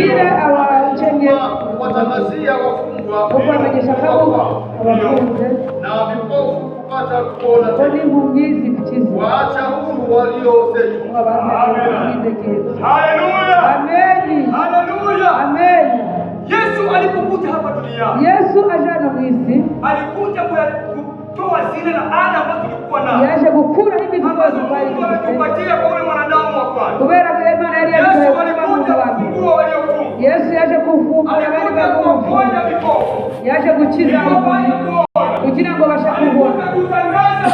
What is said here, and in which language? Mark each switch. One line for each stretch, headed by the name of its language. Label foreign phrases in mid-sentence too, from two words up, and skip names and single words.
Swahili: kuwatangazia wafungwa na vipofu kupata kuona tena, waacha huru waliosetwa. Haleluya! Haleluya! Amen. Yesu alipokuja hapa duniani,
Kinyarwanda: Yesu ajana mwisi,
Swahili: alikuja kutoa zile laana ambazo tulikuwa nazo.
Kinyarwanda: Yaje gukura hivi vibazo
Swahili: alitupatia kwa yule mwanadamu wa kwanza.
Kinyarwanda: Kubera kwa Imana yari
Swahili: Yesu alikuja kufungua waliofungwa.
Kinyarwanda: Yaje kufungua waliofungwa. Yaje gukiza kugira ngo bashaka kubona.